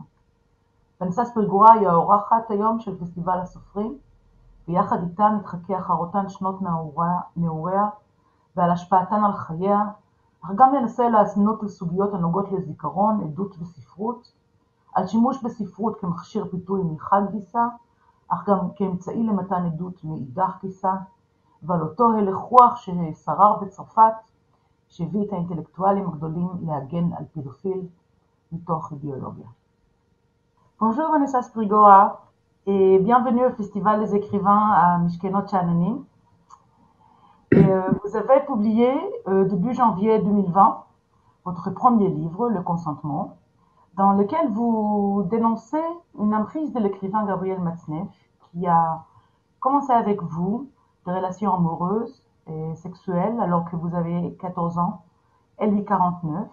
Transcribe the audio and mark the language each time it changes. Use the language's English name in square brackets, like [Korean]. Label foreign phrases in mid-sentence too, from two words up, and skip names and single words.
[Hebrew] ונסה ספרינגורה היא האורחת היום של פסטיבל הסופרים, ויחד איתה נתחכה אחר אותן שנות נעוריה ועל השפעתן על חייה, אך גם ננסה להאזנות לסוגיות הנוגעות לזיכרון, עדות וספרות, על שימוש בספרות כמכשיר פיתוי מחד גיסא, אך גם כאמצעי למתן עדות מאידך גיסא, ועל אותו הלך רוח ששרר בצרפת, שהביא את האינטלקטואלים הגדולים להגן על פדופיל מתוך אידיאולוגיה. [French] Bonjour Vanessa Springora et bienvenue au Festival des écrivains à Mishkenot Sha'ananim. Vous avez publié début janvier 2020 votre premier livre, Le Consentement, dans lequel vous dénoncez une emprise de l'écrivain Gabriel Matzneff qui a commencé avec vous des relations amoureuses et sexuelles alors que vous avez 14 ans et lui 49.